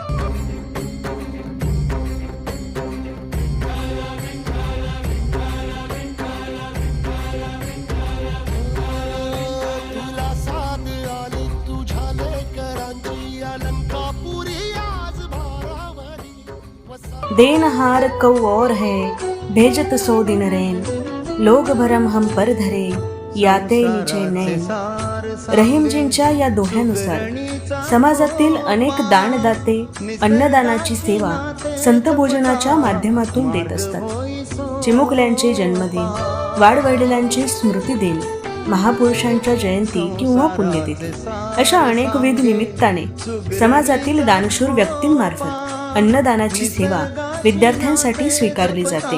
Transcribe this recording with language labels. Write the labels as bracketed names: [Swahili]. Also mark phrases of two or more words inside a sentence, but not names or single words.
[Marathi] तुला साथ आली तुझ्या लेकरांची अलंकापुरी आज भारावरी [Hindi] देनहार कौ और है भेजत सो दिन रैन लोग भरम हम पर धरे याते निचे नैन. [Marathi] रहीमजींच्या या दोह्यानुसार समाजातील अनेक दानदाते अन्नदानाची सेवा संत भोजनाच्या माध्यमातून देत असतात. चिमुकल्यांचे जन्मदिन, वाडवडिलांचे स्मृतिदिन, महापुरुषांच्या जयंती किंवा पुण्यतिथी अशा अनेकविध निमित्ताने समाजातील दानशूर व्यक्तींमार्फत अन्नदानाची सेवा विद्यार्थ्यांसाठी स्वीकारली जाते.